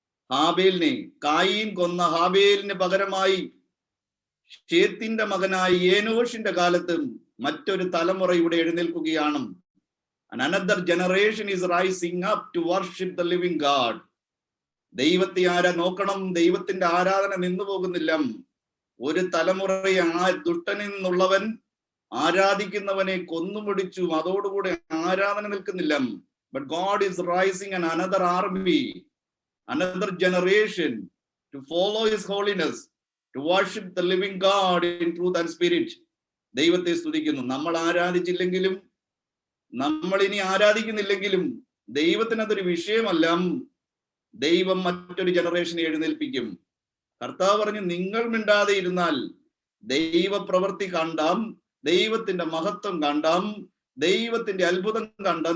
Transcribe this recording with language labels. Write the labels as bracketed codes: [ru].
[ml] ഹാബേലിനെ, കായീൻ കൊന്ന ഹാബേലിന് പകരമായി ഷേത്തിന്റെ മകനായി ഏനോഷിന്റെ കാലത്തും മറ്റൊരു തലമുറ ഇവിടെ എഴുന്നേൽക്കുകയാണ്. [en] Another generation is rising up to worship the living God. [ml] ദൈവത്തെ നോക്കണം, ദൈവത്തിന്റെ ആരാധന നിന്നു പോകുന്നില്ല. ഒരു തലമുറയെ ദുഷ്ടനിൽ നിന്നുള്ളവൻ ആരാധിക്കുന്നവനെ കൊന്നുപിടിച്ചു, അതോടുകൂടെ ആരാധന നിൽക്കുന്നില്ല. [en] But God is rising an another army, another generation to follow his holiness, to worship the living God in truth and spirit. [ml] ദൈവത്തെ സ്തുതിക്കുന്നു. നമ്മൾ ആരാധിച്ചില്ലെങ്കിലും, നമ്മൾ ഇനി ആരാധിക്കുന്നില്ലെങ്കിലും ദൈവത്തിനതൊരു വിഷയമല്ല. ദൈവം മറ്റൊരു ജനറേഷനെ എഴുന്നേൽപ്പിക്കും. കർത്താവ് പറഞ്ഞു, നിങ്ങൾ മിണ്ടാതെ ഇരുന്നാൽ ദൈവ പ്രവൃത്തി കണ്ടാം, ദൈവത്തിന്റെ മഹത്വം കണ്ടാം, ദൈവത്തിന്റെ അത്ഭുതം കണ്ടാം.